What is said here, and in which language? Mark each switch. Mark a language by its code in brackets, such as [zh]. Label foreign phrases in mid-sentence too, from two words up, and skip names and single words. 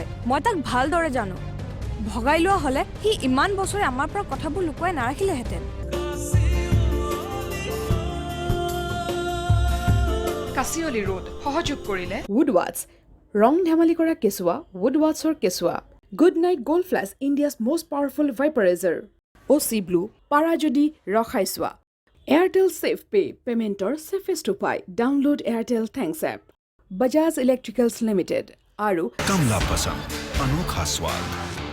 [as] মই তাক ভালদৰে জানো। ভগাই লোৱা হ'লে সি ইমান বছৰে আমাৰ পৰা কথাবোৰ লুকুৱাই নাৰাখিলেহেঁতেন। কাচিয়লি ৰোড সহযোগ কৰিলে Woodwards, ৰং ধেমালি কৰা কেঁচুৱা, Woodwardsৰ কেঁচুৱা। [en] Good Night Gold Flash, India's most powerful vaporizer. OC Blue, [as] পাৰা যদি ৰখাই চোৱা। এয়াৰটেল ছেফ পে, [en] paymentৰ safest [as] উপায়। [en] Download Airtel Thanks app. Bajaj Electricals Limited আৰু [hi] कमला पसंद अनोखा स्वाद।